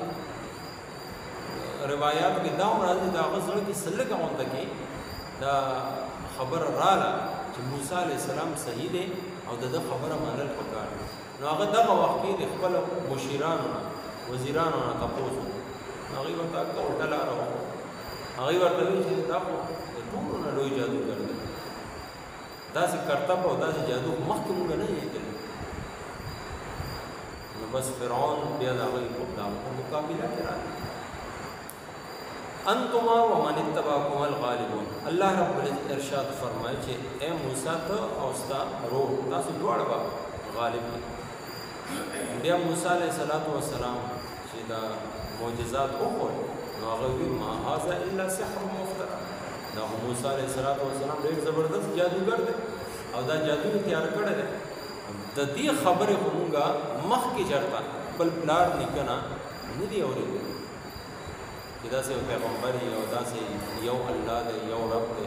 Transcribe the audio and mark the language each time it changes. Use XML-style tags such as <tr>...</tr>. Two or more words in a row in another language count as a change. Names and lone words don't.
<ps>روایاتو کې دا هم راځي د هغه زړه کې څه لږه غونډه کې دا خبره راله چې موسی</ps> <ar>علیه السلام</ar> <ps>صحیح دی او د ده خبره منل پکار دي نو هغه دغه وخت کې د خپلو مشیرانو نه وزیرانو نه تپوس وکړو هغوی ورته هلته الټه لاره وکړه هغوی ورته ویل چې دا خو د ټولو نه لوی جادوګر دی داسې کرتب او داسې جادو مخکې مونږ نه لیدلی نو بس فرعون بیا د هغوی په مقابله کې راغی</ps> <ar>انتما ومن اتبعكم الغالبون</ar> <ps>الله</ps> <ar>رب العزت</ar> <ps>ارشاد فرمایي چې اے موسی ته او ستا ورور تاسو دواړه به غالب دي بیا موسی</ps> <ar>علیه السلام</ar> <ps>چې دا معجزات وښول نو هغه وی</ps> <ar>ما هذا الا سحر مفترى</ar> <ps>دا موسی علیه السلام ډېر زبردست جادوګر دی او دا جادو تیار کړی دی د دې خبرې خو مونږه مخکې چېرته خپل پلار نیکه نه نه دي اورېدلي چې داسې یو پیغمبر یي او داسې یو الله دی یو رب دی</ps>